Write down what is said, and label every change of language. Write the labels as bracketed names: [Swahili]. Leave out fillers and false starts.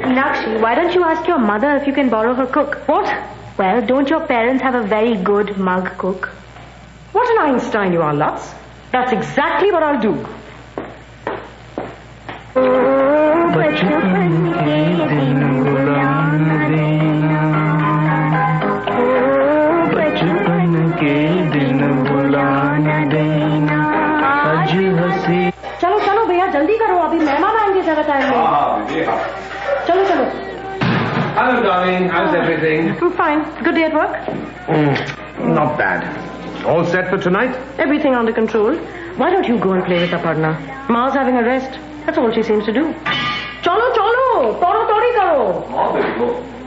[English] Nakshi, why don't you ask your mother if you can borrow her cook? What? Well, don't your parents have a very good mug cook? What an Einstein you are, Lutz. That's exactly what I'll do. [Hindi] बचपन के दिन भुला न देना बचपन के दिन भुला न देना आज हंसी चलो भैया जल्दी करो अभी मेहमान आएंगे जरा टाइम में चलो [English] Hello darling, how's everything? I'm fine. Good day at work? Not bad. All set for tonight? Everything under control. Why don't you go and play with Aparna? Ma's having a rest. That's all she seems to do. [Bangla] Cholo, tori karo.